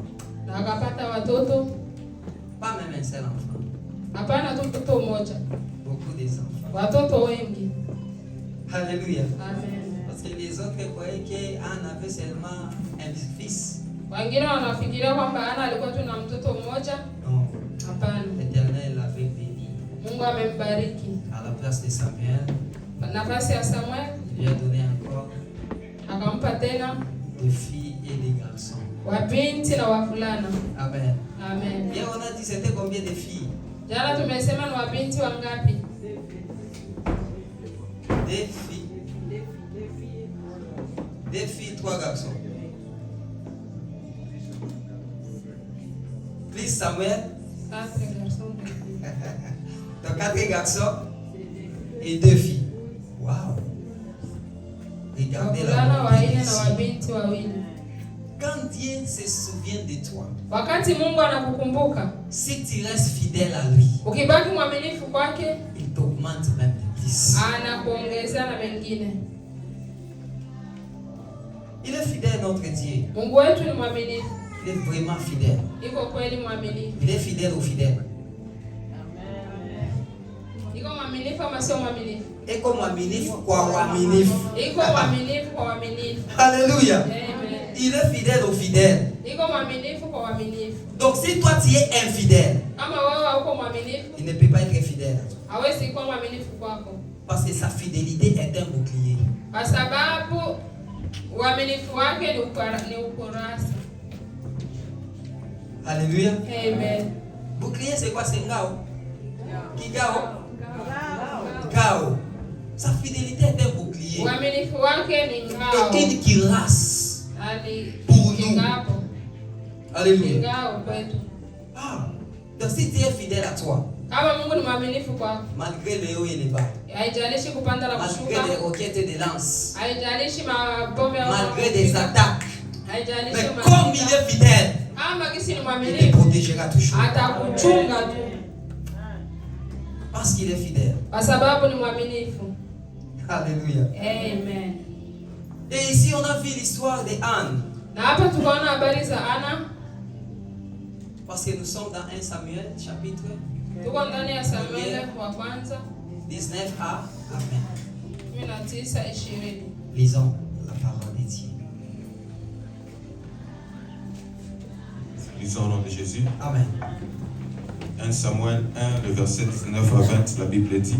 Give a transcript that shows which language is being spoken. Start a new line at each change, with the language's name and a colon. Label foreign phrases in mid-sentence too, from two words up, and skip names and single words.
Swahili: na akapata watoto.
French: Pas même un seul enfant.
Swahili: Hapana tu mtoto mmoja,
French: Beaucoup des enfants.
Swahili: watoto wengi.
French: Alléluia. Amen. Parce que les autres croyaient qu'Anne avait seulement un fils.
Swahili: Wengine wanafikiria kwamba Ana alikuwa tu na mtoto mmoja.
French: Non.
Swahili: Hapana,
French: L'Éternel l'avait béni.
Swahili: Mungu amembariki.
French: À la place de Samuel,
Swahili: Nafasi ya Samuel
French: il lui a donné encore
Swahili: akampa tena
French: des filles et des garçons.
Swahili: wabinti na wavulana. Amen. Amen.
French: Et on a dit c'était combien de filles?
Swahili: Jana tumesema ni wabinti wangapi?
French: Des filles. Des filles, 3 garçons. Plus Samuel, 4 garçons. donc 4 garçons et 2 filles. Waouh! Regardez
Swahili: Wavulana
French: la
Swahili: wanne
French: beauté
Swahili: na
French: ici.
Swahili: wabinti wawili.
French: Quand Dieu se souvient de toi,
Swahili: Wakati Mungu anakukumbuka,
French: si tu restes fidèle à lui,
Swahili: ukibaki mwaminifu kwake,
French: il t'augmente même de 10.
Swahili: anakuongezea na mengine.
French: Il est fidèle, notre Dieu.
Swahili: Mungu wetu ni mwaminifu.
French: Il est vraiment fidèle.
Swahili: Iko kweli mwaminifu.
French: Il est fidèle aux fidèles.
Swahili: Iko mwaminifu ama sio mwaminifu?
French: Et comme
Swahili: mwaminifu kwa waminifu. Iko mwaminifu kwa waaminifu.
French: Alléluia. Amen. Il est fidèle aux fidèles.
Swahili: Iko mwaminifu kwa waaminifu.
French: Donc si toi tu es infidèle,
Swahili: Kama wewe hauko mwaminifu,
French: il ne peut pas être fidèle.
Swahili: hawezi kuwa mwaminifu kwako.
French: Parce que sa fidélité est un bouclier.
Swahili: Kwa sababu uaminifu wake ni ukurasa.
French: Alléluia. Amen. Bouclier c'est quoi? C'est ngao. Kigao.
Swahili: Ngao.
French: Sa fidélité est un bouclier.
Swahili: Uaminifu wake ni ngao.
French: Et une cuirasse.
Swahili: Ali
French: Pour nous.
Swahili: kingapo.
French: Alléluia.
Swahili: Ngao kwetu. Ah.
French: Donc si tu es fidèle à toi,
Swahili: Kama Mungu ni mwaminifu kwako,
French: malgré les hauts et les bas,
Swahili: haijalishi kupanda na
French: malgré
Swahili: kushuka,
French: les roquettes et les lances,
Swahili: haijalishi mabombe ya
French: malgré des attaques,
Swahili: haijalishi
French: mais comme il est fidèle,
Swahili: kama kisi ni
French: il te
Swahili: mwaminifu,
French: protégera toujours.
Swahili: atakuchunga tu
French: Parce qu'il est fidèle.
Swahili: kwa sababu ni mwaminifu.
French: Alléluia. Amen. Et ici, on a vu l'histoire de Anne.
Swahili: Na hapa tukaona habari za Ana.
French: Parce que nous sommes dans 1 Samuel, chapitre
Swahili: Tuko ndani ya Samueli wa kwanza
French: 19a. Amen. 19:20. Lisons la parole de Dieu. Lisons au nom de Jésus. Amen. 1 Samuel 1, le verset 19 à 20, la Bible dit: